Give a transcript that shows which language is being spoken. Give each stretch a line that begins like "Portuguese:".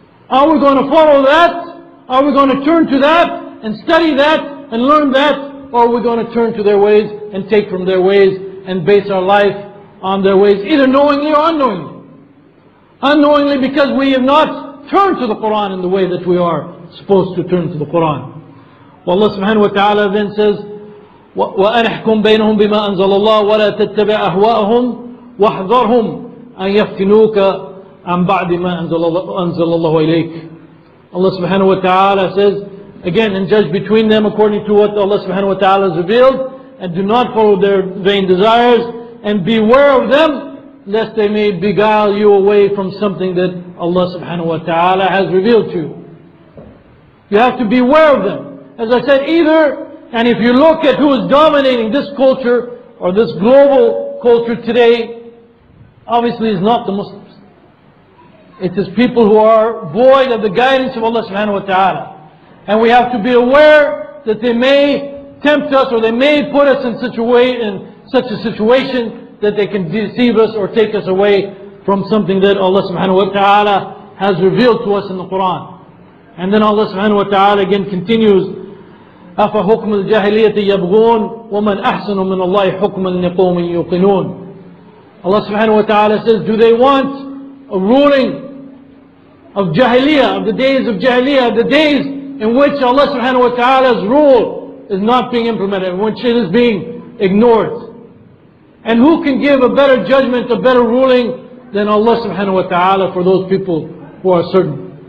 English: Are we going to follow that? Are we going to turn to that and study that and learn that? Or are we going to turn to their ways and take from their ways and base our life on their ways, either knowingly or unknowingly? Unknowingly because we have not turned to the Quran in the way that we are supposed to turn to the Quran. Well, Allah subhanahu wa ta'ala then says,
Arabic: وَأَنِحْكُمْ بَيْنَهُمْ بِمَا أَنزَلَ اللَّهُ وَلَا تَتَّبِعْ أَهْوَاءَهُمْ وَاحْذَرْهُمْ أَنْ يَفْتِنُوكَ عن بعد ما أنزل الله إليك.
English: Allah subhanahu wa ta'ala says again, and judge between them according to what Allah subhanahu wa ta'ala has revealed, and do not follow their vain desires, and beware of them lest they may beguile you away from something that Allah subhanahu wa ta'ala has revealed to you. You have to beware of them. As I said, either, and if you look at who is dominating this culture or this global culture today, obviously is not the Muslims. It is people who are void of the guidance of Allah subhanahu wa ta'ala. And we have to be aware that they may tempt us or they may put us in such a situation that they can deceive us or take us away from something that Allah subhanahu wa ta'ala has revealed to us in the Quran. And then Allah subhanahu wa ta'ala again continues,
Arabic: أَفَحُكْمُ الْجَاهِلِيَّةِ يَبْغُونَ وَمَنْ أَحْسَنُ مِنَ اللَّهِ حُكْمًا لِقَوْمٍ يُوقِنُونَ.
English: Allah subhanahu wa ta'ala says, do they want a ruling of Jahiliyyah, of the days of Jahiliyyah, the days in which Allah subhanahu wa ta'ala's rule is not being implemented, in which it is being ignored? And who can give a better judgment, a better ruling than Allah subhanahu wa ta'ala for those people who are certain?